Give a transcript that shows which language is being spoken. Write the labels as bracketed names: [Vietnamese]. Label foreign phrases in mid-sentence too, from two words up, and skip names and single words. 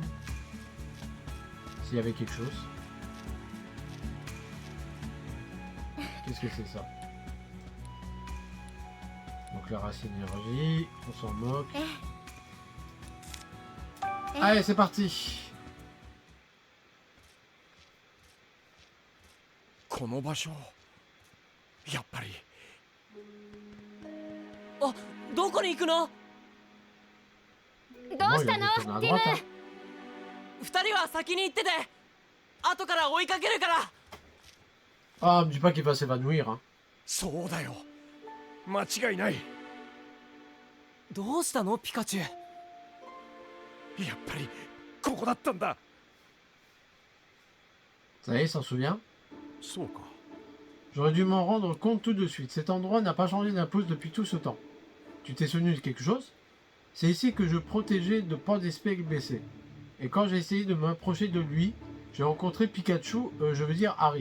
[French] S'il y avait quelque chose. Qu'est-ce que c'est ça? Donc la race énergie, on s'en moque. Allez, c'est parti. [Japanese] この場所やっぱりあ、どこに行くの？どうしたの [French] Moi, il y a des tonnes à ティム droite, hein. [Japanese] 二人は先に行ってて、後から追いかけるから。 [French] Ah, me dis pas qu'il va s'évanouir, hein. [Japanese] そうだよ間違いないやどうしたのピカチュウ？っぱりここだったんだ [French] Ça y est, il s'en souvient. [Japanese] そうか [French] J'aurais dû m'en rendre compte tout de suite. Cet endroit n'a pas changé d'impose depuis tout ce temps. Tu t'es souvenu de quelque chose? C'est ici que je protégeais de Pandespeg blessé. Et quand j'ai essayé de m'approcher de lui, j'ai rencontré Pikachu, je veux dire Harry.